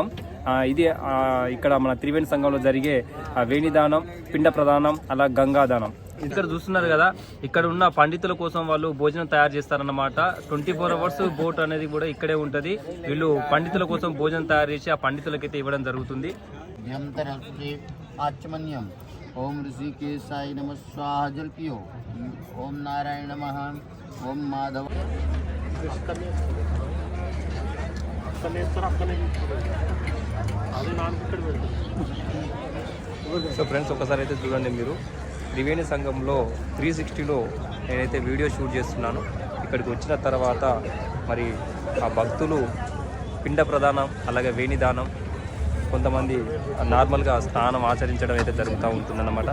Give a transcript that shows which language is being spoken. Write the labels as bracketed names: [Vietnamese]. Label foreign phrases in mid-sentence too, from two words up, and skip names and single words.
[Telugu] ఇది ఇక్కడ మన త్రివేణి సంఘంలో జరిగే వేణిదానం, పిండ ప్రదానం, అలా గంగాదానం. ఇక్కడ చూస్తున్నారు కదా, ఇక్కడ ఉన్న పండితుల కోసం వాళ్ళు భోజనం తయారు చేస్తారన్నమాట. 24 [English] hours boat [Telugu] అనేది కూడా ఇక్కడే ఉంటుంది. వీళ్ళు పండితుల కోసం భోజనం తయారు చేసి ఆ పండితులకైతే ఇవ్వడం జరుగుతుంది. [Sanskrit] आचमन्यम ओम ऋषिकेशाय नमः स्वाहा [Hindi] जल पियो। [Sanskrit] ओम नारायण नमः। ओम माधव। [English] so friends [Telugu] ఒకసారి అయితే చూడండి, మీరు త్రివేణి సంఘంలో 360లో నేనైతే [English] video shoot [Telugu] చేస్తున్నాను. ఇక్కడికి వచ్చిన తర్వాత మరి ఆ భక్తులు పిండ ప్రదానం అలాగే వేణిదానం, కొంతమంది నార్మల్గా స్నానం ఆచరించడం అయితే జరుగుతూ ఉంటుందన్నమాట.